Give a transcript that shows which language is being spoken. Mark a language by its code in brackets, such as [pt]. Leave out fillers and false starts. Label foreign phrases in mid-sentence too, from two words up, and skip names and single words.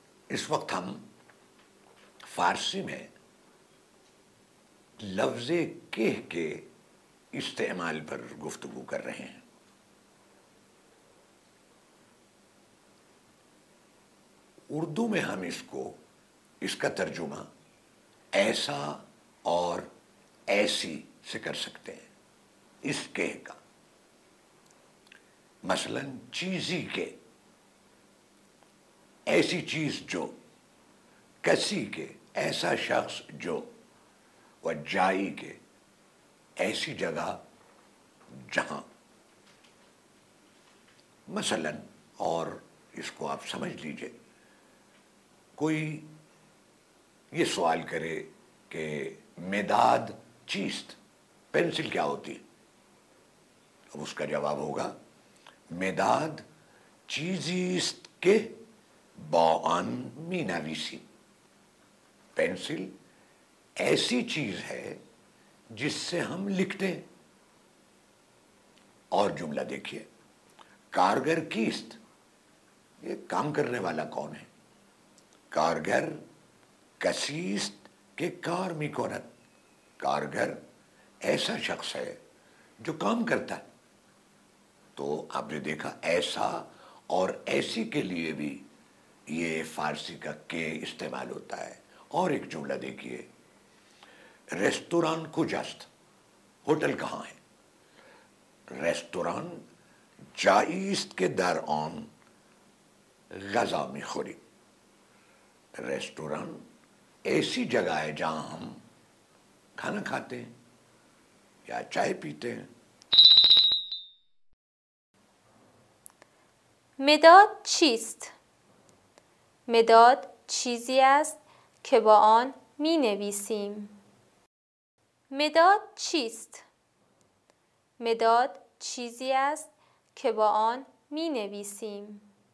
[ur] اس وقت ہم فارسی میں لفظ کہ کے استعمال پر گفتگو کر رہے ہیں۔ اردو میں ہم اس کا ترجمہ ایسا اور ایسی سے کر سکتے ہیں، اس کہ کا۔ مثلا [fa] چیزی کے، [ur] ایسی چیز جو، [fa] کسی کے، [ur] ایسا شخص جو، [fa] و جائی کے، [ur] ایسی جگہ جہاں۔ مثلا، اور اس کو آپ سمجھ لیجئے، کوئی یہ سوال کرے کہ [fa] مداد چیست، [ur] پینسل کیا ہوتی ہے؟ اب اس کا جواب ہوگا [fa] مداد چیزی است کہ با آن می نویسیم۔ [ur] پینسل ایسی چیز ہے جس سے ہم لکھتے ہیں۔ اور جملہ دیکھیے، [fa] کارگر کیست، [ur] یہ کام کرنے والا کون ہے؟ [fa] کارگر کسی است کہ کار می کند، [ur] کارگر ایسا شخص ہے جو کام کرتا ہے۔ تو آپ نے دیکھا ایسا اور ایسی کے لیے بھی یہ فارسی کا کہ استعمال ہوتا ہے۔ اور ایک جملہ دیکھیے، [fa] ریستوران کجاست، [ur] ہوٹل کہاں ہے؟ [fa] ریستوران جایی است که در آن غذا میخوریم۔ [ur] ریستوران ایسی جگہ ہے جہاں ہم کھانا کھاتے ہیں یا چائے پیتے ہیں۔ [fa] مداد چیست؟ مداد چیزی است که با آن می نویسیم. مداد چیست؟ مداد چیزی است که با آن می نویسیم.